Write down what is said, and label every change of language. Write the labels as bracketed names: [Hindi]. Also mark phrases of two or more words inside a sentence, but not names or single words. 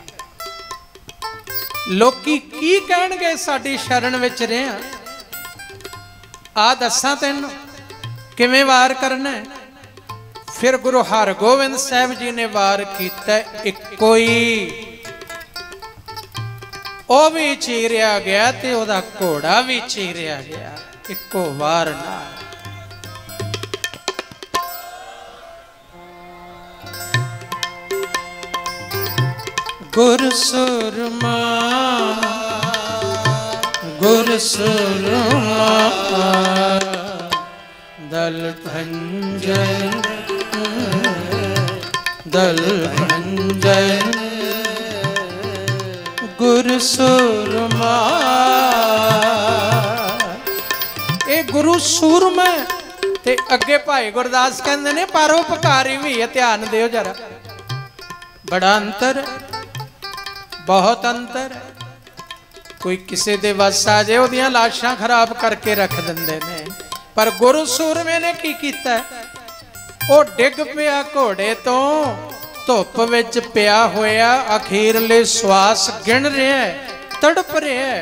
[Punjabi] ਲੋਕੀ ਕੀ ਕਹਿਣਗੇ ਸਾਡੀ ਸ਼ਰਨ ਵਿਚ ਰਿਹਾ, ਆ ਦੱਸਾਂ ਤੈਨੂੰ ਕਿਵੇਂ ਵਾਰ ਕਰਨਾ ਹੈ। ਫਿਰ ਗੁਰੂ ਹਰਗੋਬਿੰਦ ਸਾਹਿਬ ਜੀ ਨੇ ਵਾਰ ਕੀਤਾ ਇੱਕੋ ਹੀ, ਉਹ ਭੀ ਚੀਰਿਆ ਗਿਆ ਤੇ ਓਹਦਾ ਘੋੜਾ ਭੀ ਚੀਰਿਆ ਗਿਆ ਇੱਕੋ ਵਾਰ ਨਾਲ। ਗੁਰ ਸੂਰਮਾ ਗੁਰ ਸੂਰਮਾ ਦਲ ਭੰਜਨ ਦਲ ਭੰਜਨ ਗੁਰ ਸੂਰਮਾ। ਯੇ ਗੁਰੂ ਸੂਰਮਾ ਤੇ ਅੱਗੇ ਭਾਈ ਗੁਰਦਾਸ ਕਹਿੰਦੇ ਨੇ ਪਰਉਪਕਾਰੀ ਭੀ ਹੈ, ਧਿਆਨ ਦਿਓ ਜ਼ਰਾ, ਬੜਾ ਅੰਤਰ, ਬਹੁਤ ਅੰਤਰ। ਕੋਈ ਕਿਸੀ ਦੇ ਵੱਸ ਆ ਜਾਏ ਓਹਦੀਆਂ ਲਾਸ਼ਾਂ ਖ਼ਰਾਬ ਕਰਕੇ ਰੱਖ ਦਿੰਦੇ ਨੇ, ਪਰ ਗੁਰੂ ਸੂਰਮੇ ਨੇ ਕੀ ਕੀਤਾ, ਉਹ ਡਿੱਗ ਪਿਆ ਘੋੜੇ ਤੋਂ, ਧੁੱਪ ਵਿਚ ਪਿਆ ਹੋਇਆ, ਅਖ਼ੀਰਲੇ ਸਵਾਸ ਗਿਣ ਰਿਹਾ ਹੈ, ਤੜਪ ਰਿਹਾ ਹੈ।